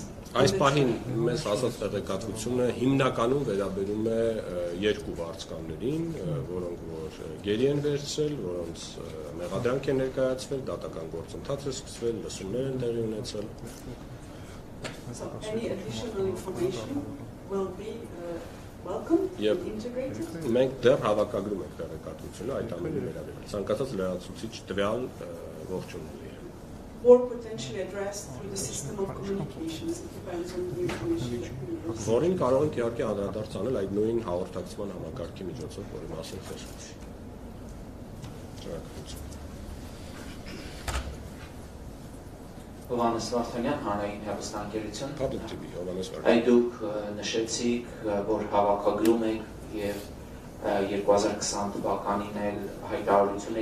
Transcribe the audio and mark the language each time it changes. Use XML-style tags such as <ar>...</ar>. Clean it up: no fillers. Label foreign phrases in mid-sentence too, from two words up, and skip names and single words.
<hy>Այս պահին մեզ հասած տեղեկատվությունը հիմնականում վերաբերում է երկու վարձկաններին, որոնք որ գերի են վերցրել, որոնց մեղադրանք են ներկայացվել, դատական գործընթաց է սկսվել, լսումներ են տեղի ունեցել։</hy> <en>So any additional information will be welcome and integrated.</en> <hy>Մենք դեռ հավաքագրում ենք տեղեկատվությունը այդ ամենի վերաբերյալ։ Ցանկացած լրացուցիչ տվյալ ողջունելի է։</hy> <en>Or potentially addressed through the system of communications. It depends on the information that we receive.</en> <hy>Որին կարող ենք իհարկե անդրադարձ անել այդ նույն հաղորդակցման համակարգի միջոցով, որի մասին խոսեցի։ Շնորհակալություն։ Հովհաննես Վարդանյան, Հանրային հեռուստաընկերություն։</hy> <en>Public TV,</en> <hy>Հովհաննես Վարդանյան։ Այդ դուք նշեցիք, որ հավաքագրում եք եւ 2020 թվականին էլ հայտարարություն</hy>